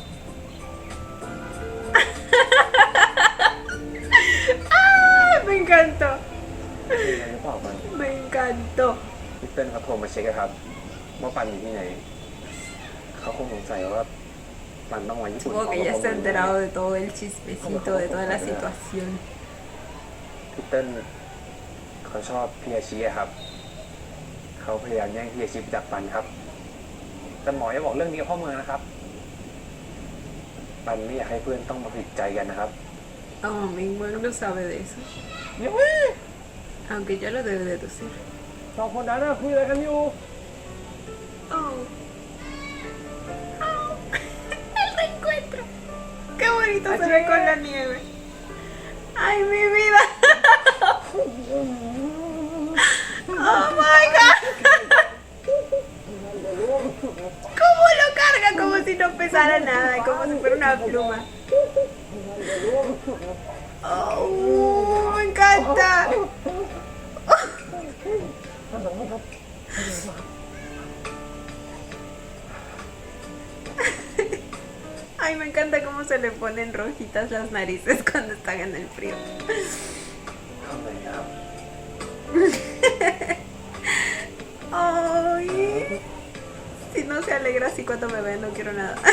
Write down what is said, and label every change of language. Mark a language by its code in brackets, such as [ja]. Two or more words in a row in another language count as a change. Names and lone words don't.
[es] ¡Ah! Me encantó. [th] มีอะไรหรือเปล่าปัน [es] Me encantó. [th] พี่เติ้ลเขาโทรมาเช็คอะครับว่าปันอยู่ที่ไหน เขาคงสงสัยว่าปันต้องมาญี่ปุ่น [es] Supongo que ya se ha enterado de todo el chismecito, de toda la situación. [th] พี่เติ้ลเขาชอบพี่อาชีอะครับ เขาพยายามแย่งพี่อาชีไปจากปันครับ แต่หมออย่าบอกเรื่องนี้กับพ่อเมืองนะครับ ปันไม่อยากให้เพื่อนต้องมาผิดใจกันนะครับ [es] Oh, Mingwen no sabe de eso. [th] เดี๋ยวเว้ย [es] Aunque ya lo debe deducir. [th] สองคนนั้นน่ะคุยอะไรกันอยู่ Oh. Oh. [es] El reencuentro. Qué bonito se ve con la nieve. Ay, mi vida. [en] Oh my god. [es] ¿Cómo lo carga? Como si no pesara nada, como si fuera una pluma. Oh, me encanta. Ay, me encanta cómo se le ponen rojitas las narices cuando están en el frío. [th] ทำไมครับ [es] Ay, si no se alegra así cuando me ve, no quiero nada.